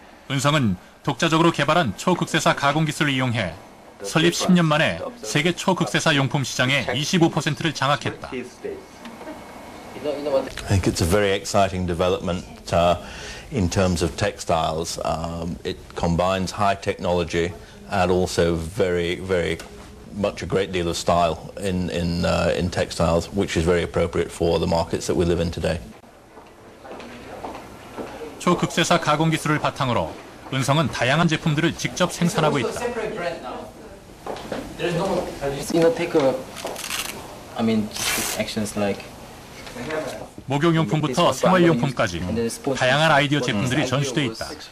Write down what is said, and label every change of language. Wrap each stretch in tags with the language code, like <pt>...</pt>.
<ko>은성은 독자적으로 개발한 초극세사 가공 기술을 이용해 설립 10년 만에 세계 초극세사 용품 시장의 25%를 장악했다.</ko> <en>I think it's a very exciting development in terms of textiles. It combines high technology and also very much a great deal of style in textiles, which is very appropriate for the markets that we live in today.</en> <ko>초극세사 가공 기술을 바탕으로 은성은 다양한 제품들을 직접 생산하고 있다. 목욕용품부터 생활용품까지 다양한 아이디어 제품들이 전시돼 있다.</ko>